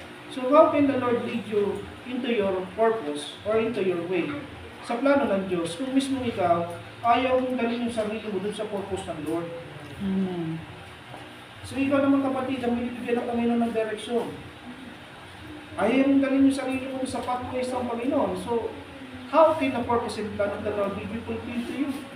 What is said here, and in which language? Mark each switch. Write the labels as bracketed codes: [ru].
[en] So how can the Lord lead you into your purpose or into your way? [tl] Sa plano ng Diyos, kung mismo ikaw, ayaw mong dalhin yung sarili mo dun sa purpose ng Lord. Amen. So ikaw naman kapatid, ang binibigyan ng Panginoon ng direksyon. Ayaw mong dalhin yung sarili mo sa pathways ng Panginoon. [en] So, how can the purpose and plan of the Lord be fulfilled to you?